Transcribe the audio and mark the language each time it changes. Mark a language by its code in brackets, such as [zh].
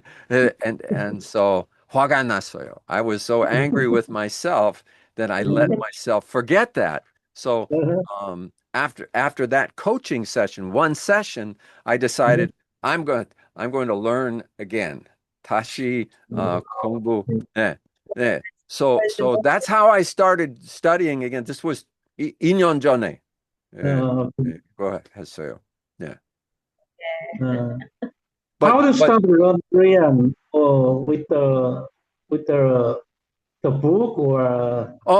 [en] And so [ko] 화가 났어요. [en] I was so angry with myself that I let myself forget that. So after that coaching session, one session, I decided I'm going to learn again. [ko] 다시 공부. 네, 네. [en] So that's how I started studying again. This was [ko] 2년 전에 그거 했어요. 네. [en] How to start to learn Korean with the book or